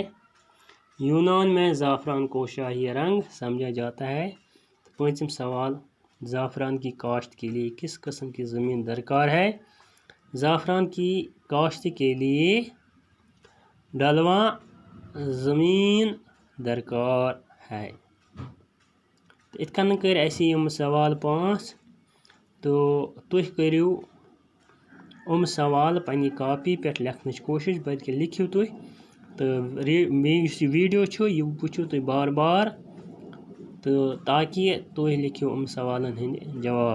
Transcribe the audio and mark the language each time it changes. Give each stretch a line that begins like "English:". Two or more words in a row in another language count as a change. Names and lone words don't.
Urdu: یونان میں زعفران کو شاہی رنگ سمجھا جاتا ہے. پانچم سوال زعفران کی کاشت کے لیے کس قسم کی زمین درکار ہے. زعفران کی کاشت کے لیے ڈلواں زمین درکار ہے.
Kashmiri: ات کن کر اسی یم سوال 5 تو تُہۍ کٔرِو سوال پننہِ کاپی پٮ۪ٹھ لیکھنٕچ کوٗشِش بلکہِ لیکھِو تُہۍ تہٕ یُس یہِ ویٖڈیو چھُ یہِ وٕچھِو تُہۍ بار بار تہٕ تاکہِ تُہۍ لیکھِو سوالن ہٕنٛدۍ جواب.